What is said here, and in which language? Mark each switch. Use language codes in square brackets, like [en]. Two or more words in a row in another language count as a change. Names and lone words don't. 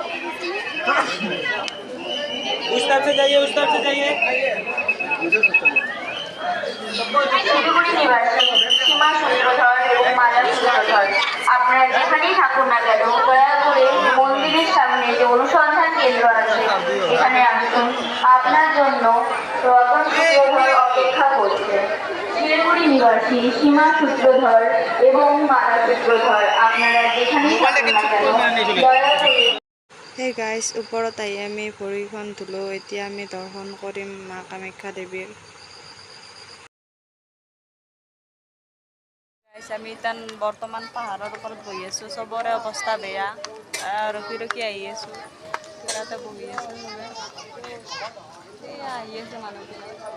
[hi] उस तरफ से जाइए [bn] শিলিগুড়ি নিবাসী সীমা সূত্রধর এবং মালা সূত্রধর আপনারা যেখানেই থাকুন না কেন দয়া করে মন্দিরের সামনে যে অনুসন্ধান কেন্দ্র আছে এখানে আসুন আপনার জন্য রতন সূত্রধর অপেক্ষা করছে শিলিগুড়ি নিবাসী সীমা সূত্রধর এবং মালা সূত্রধর আপনারা যেখানেই থাকুন না কেন দয়া করে [as] হে গাইছ ওপৰত আহি আমি ভৰিখন ধুলোঁ এতিয়া আমি দৰ্শন কৰিম মা কামাখ্যা দেৱীৰ গাইছ আমি এতিয়া বৰ্তমান পাহাৰৰ ওপৰত বহি আছোঁ চবৰে অৱস্থা বেয়া ৰখি ৰখি আহি আছোঁ ইয়াতে বহি আছোঁ চবে এয়া আহি আছে মানুহবিলাক